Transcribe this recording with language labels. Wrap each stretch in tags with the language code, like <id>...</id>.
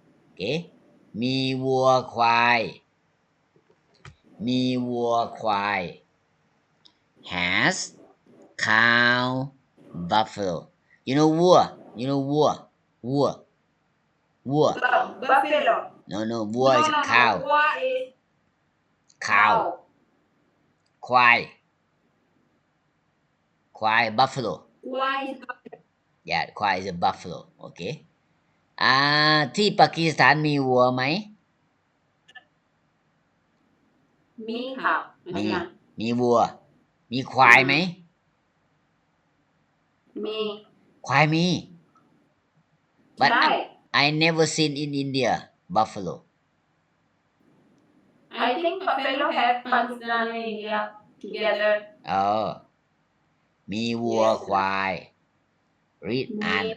<en>Okay</en> <th>มีวัวควายมีวัวควาย</th> <en>has cow buffalo you know วัว you know วัว Buffalo. no วัว is a cow What is cow ควาย buffalo Why is buffalo? yeah ควาย is a buffalo okay</en> <th>ที่ปากีสถานมีวัวไหม มีค่ะ มีวัวมีควายไหม มี ควายมี but ใช่</th> <en>I never seen in India buffalo I think buffalo have Pakistan and India together.</en> <th>มีวัวควาย read อ่าน</th>